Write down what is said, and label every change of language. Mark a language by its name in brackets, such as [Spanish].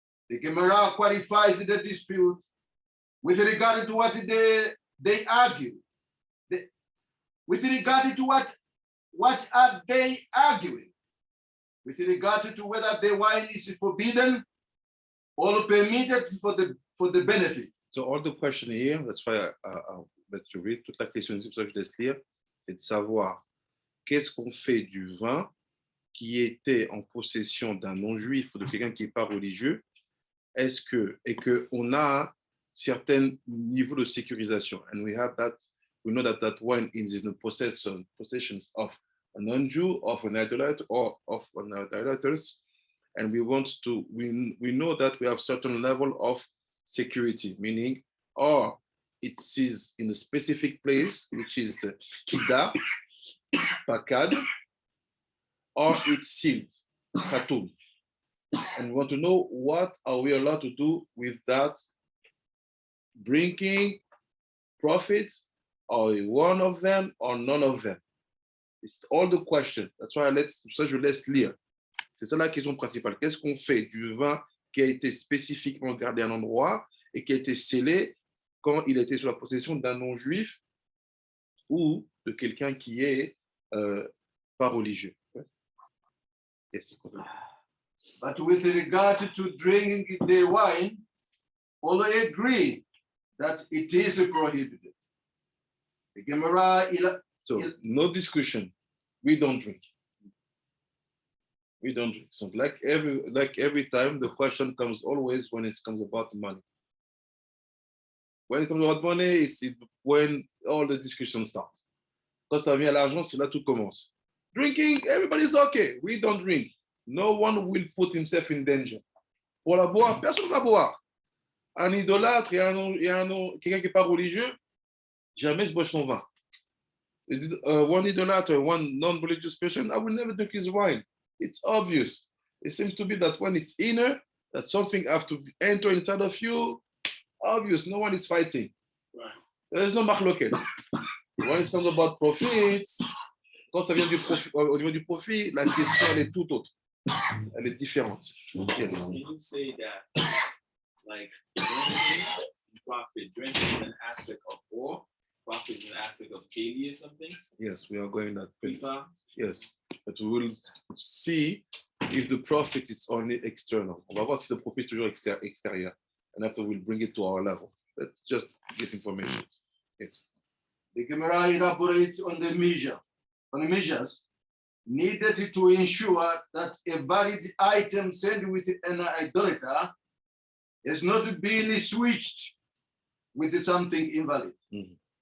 [English] The Gemara qualifies the dispute with regard to what they argue. With regard to what are they arguing? With regard to whether the wine is forbidden or permitted for the benefit. So all the question here, that's why I'll let you read, [French] toute la question, c'est pour ça que je laisse lire, c'est de savoir qu'est-ce qu'on fait du vin qui était en possession d'un non-juif ou de quelqu'un qui n'est pas religieux, et qu'on a certain niveau de sécurisation. [English] And we know that wine is in the possessions of a non-Jew, of an idolater, or of an idolaters, and we know that we have certain level of security, meaning, or it is in a specific place, which is Kida, Pakad, or it's sealed, Khatum. And we want to know what are we allowed to do with that drinking, profits, or one of them or none of them. It's all the question. That's why [French] je laisse lire. C'est ça la question principale. Qu'est-ce qu'on fait du vin qui a été spécifiquement gardé à un endroit et qui a été scellé quand il était sous la possession d'un non-juif ou de quelqu'un qui est pas religieux? [English] Yes. But with regard to drinking the wine, all agree that it is prohibited. The Gemara. So no discussion. We don't drink. We don't drink. So like every time, the question comes always when it comes about money. When it comes about money, it's when all the discussions start. [French] Quand ça vient à l'argent, c'est là tout commence. [English] Drinking, everybody's okay. We don't drink. No one will put himself in danger. [French] Pour la boire, personne ne va boire. Un idolâtre et quelqu'un qui n'est pas religieux, jamais je bois son vin. [English] One idolater, one non-religious person, I will never drink his wine. It's obvious. It seems to be that when it's inner, that something has to enter inside of you. Obvious, no one is fighting. Right. There's no machloket. When it comes about profits, [French] quand ça vient au niveau du profit, la question elle est tout autre. Elle est différente. Yes. [English] Can you say that, like, drinking is an aspect of war, profit is an aspect of keli or something? Yes, we are going that way. Kifa? Yes, but we will see if the profit is only external. [French] On va voir si le profit est toujours extérieur. [English] And after we'll bring it to our level. Let's just get information. Yes. The Gemara elaborates on the measures needed to ensure that a valid item sent with an idolater is not being switched with something invalid. Mm-hmm.